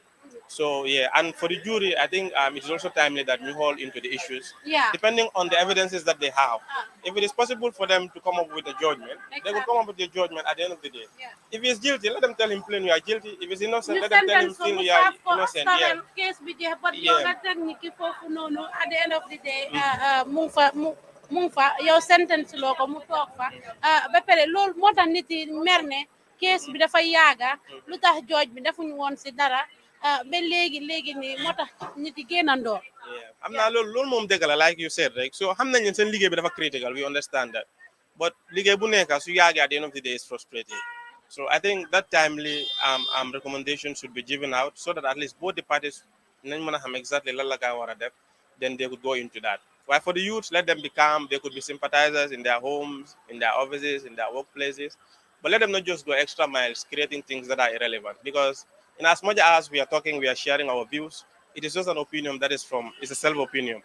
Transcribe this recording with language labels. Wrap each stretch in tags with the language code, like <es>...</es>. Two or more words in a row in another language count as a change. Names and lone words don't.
<en>So yeah, and for the jury, I think it is also timely that we haul into the issues, depending on the evidences that they have. If it is possible for them to come up with a judgment, they will come up with a judgment at the end of the day. If he is guilty, let them tell him plain you are guilty. If he's innocent, let them tell him plain you are innocent. Case but technique at the end of the day,</en> <wo>mu fa yow sentence loo ko mu toog fa ba pare loolu moo tax nit yi mer ne case bi dafa yaaga lu tax jooj bi defuñu woon si dara ba léegi nii moo tax nit yi génnandoo. am naa loolu moom dëgg la</wo> <en>like you said</en> <wo>rek so xam nañ ne seen liggéey bi dafa</wo> <en>critical we understand that but</en> <wo>liggéey bu nekk su yàggee</wo> <en>at the end of the day is frustrating so I think that timely recommendation should be given out so that at least both the parties</en> <wo>nañ mën a xam exactly lan la gaa war a def</wo> <en>then they could go into that. Why for the youths, let them be calm. They could be sympathizers in their homes, in their offices, in their workplaces. But let them not just go extra miles creating things that are irrelevant. Because in as much as we are talking, we are sharing our views, it is just an opinion that it's a self-opinion.</en>